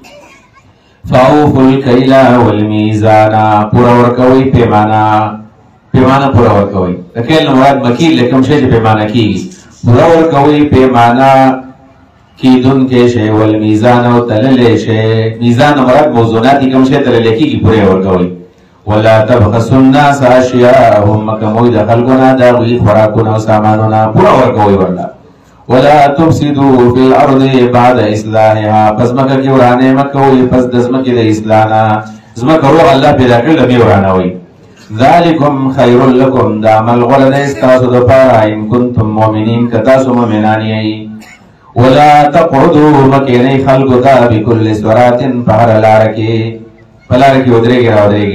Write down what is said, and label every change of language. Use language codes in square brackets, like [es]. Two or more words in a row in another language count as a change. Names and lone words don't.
[ar] فاوفوا الکیل والمیزان، [ps] پوره ورکوئ پیمانه پوره ورکوئ. د کیل نه مراد مکیل دی، کوم شی چې پیمانه کېږي. پوره ورکوئ پیمانه کیدونکی شی، والمیزان او تللی شی. میزان نه مراد موزونات کوم شی تللی کېږي پوره ورکوئ. [ar] ولا تبخسوا الناس اشیاءهم، [ps] مه کموئ د خلکو نه د هغوی خوراکونه او سامانونه، پوره ورکوئ ورته. [ar] ولا تفسدوا في الارض بعد اصلاحها، [ps] پس مکه کې ورانه مکوئ پس د ځمکې د اصلاح نه. ځمکه روغ الله پیدا کړې بیا ورانوئ. [ar] ذلکم خیر لکم، [ps] دا عمل غوره دی ستاسو دپاره [ar] ان کنتم مؤمنین [ps] که تاسو مؤمنان یئ. [ar] ولا تقعدوا [ps] مکینئ خلکو ته [ar] بکل صراط، [ps] په هره لاره کې په لاره کې ودرېږئ راودرېږئ.